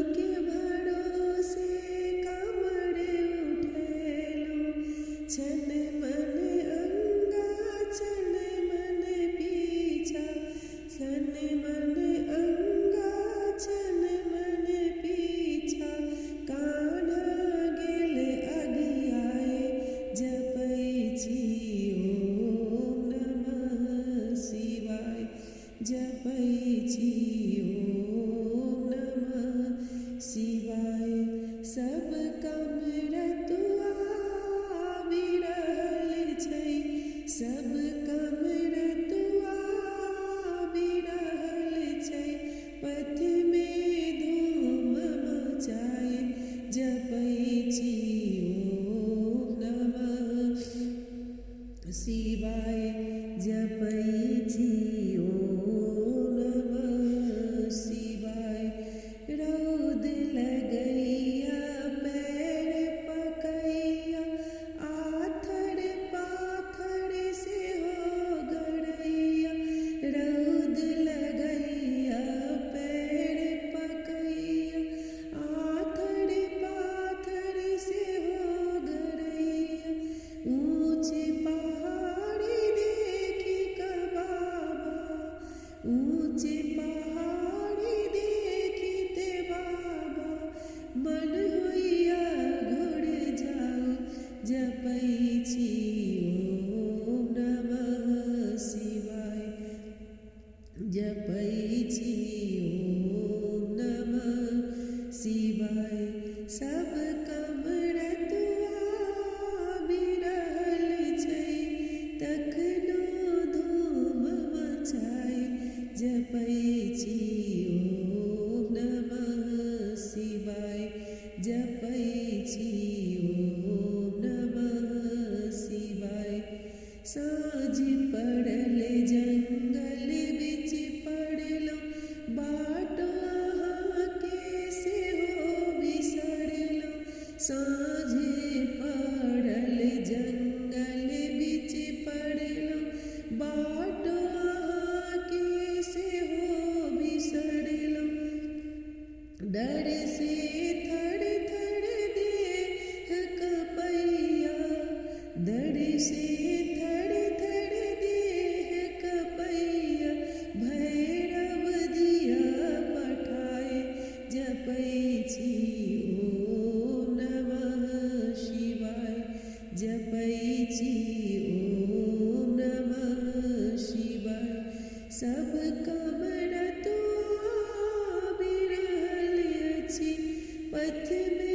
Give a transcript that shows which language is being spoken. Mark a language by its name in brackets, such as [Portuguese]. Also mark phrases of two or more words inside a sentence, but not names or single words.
[Maithili] के भरोसे कमर उठेलहुँ छन मन अंगा छन मन पीछा छन मन अंगा छन मन पीछा कान्हा गेल अगियाए जपै छी [Sanskrit] ओम नमः शिवाय [Maithili] जपै छी [Sanskrit] ओम नमः शिवाय [Maithili] सब कमरतुआ विरहल छै सब कमरतुआ विरहल छै पथ में धूम मचाए जपै छी ओम [Sanskrit] नमः शिवाय [Maithili] जपै छी [Sanskrit] ओम नमः शिवाय [Maithili] रौद लगैया पैर पकैया आथर पाथर से हो गड़ैया रौद लगैया पैर पकैया आथर पाथर से हो गड़ैया ऊँचे पहाड़ी देखी बाबा ऊँचे पहाड़ी देखते बाबा मन होइया घुर जाओ जपै छी [Sanskrit] ओम नमः शिवाय [Maithili] जपै छी [Sanskrit] ओम नमः शिवाय [Maithili] सब कमरतुआ विरहल छै तखनो धूम मचाए जपै छी [Sanskrit] ओम नमः शिवाय [Maithili] जपै छी [Sanskrit] ओम नमः शिवाय [Maithili] साँझ पड़ल जंगल बिच पड़लहुँ बाटो अहाँके सेहो बिसरलहुँ साँझ पड़ल जंगल बिच पड़लहुँ बाटो अहाँके सेहो बिसरलहुँ डर से थर थर देह कपैया डर से थर थर देह कपैया भैरव दिया पठाए जपै छी [Sanskrit] ओम नमः शिवाय [Maithili] जपै छी [Sanskrit] ओम नमः शिवाय [Maithili] सब कमरतुआ विरहल अछि पथ